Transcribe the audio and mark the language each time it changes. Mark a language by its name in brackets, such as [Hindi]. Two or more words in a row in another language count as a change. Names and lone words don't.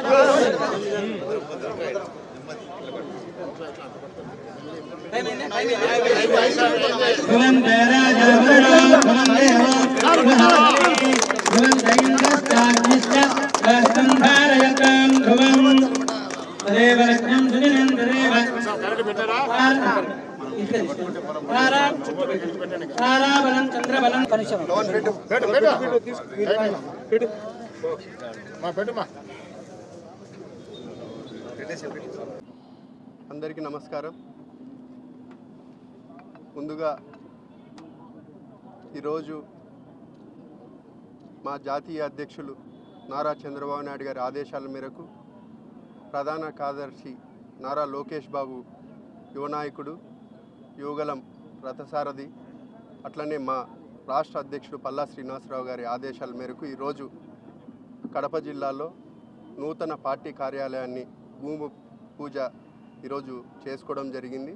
[Sanskrit] ध्रुवन्ते राजा वरुणो ध्रुवन् देवो बृहस्पतिः ध्रुवन्त इन्द्रश्च अग्निश्च राष्ट्रं धारयतां ध्रुवम् तदेव लग्नं सुनिनन्दरेव ताराबलं चंद्रबलं [Telugu] అందరికీ నమస్కారం. ముందుగా ఈరోజు మా జాతీయ అధ్యక్షులు నారా చంద్రబాబు నాయుడు గారి ఆదేశాల మేరకు ప్రధాన కార్యదర్శి నారా లోకేష్ బాబు యువనాయకుడు యువగలం రథసారథి అట్లనే మా రాష్ట్ర అధ్యక్షుడు పల్లా శ్రీనివాసరావు గారి ఆదేశాల మేరకు ఈరోజు కడప జిల్లాలో నూతన పార్టీ కార్యాలయాన్ని భూమి పూజ ఈరోజు చేసుకోవడం జరిగింది.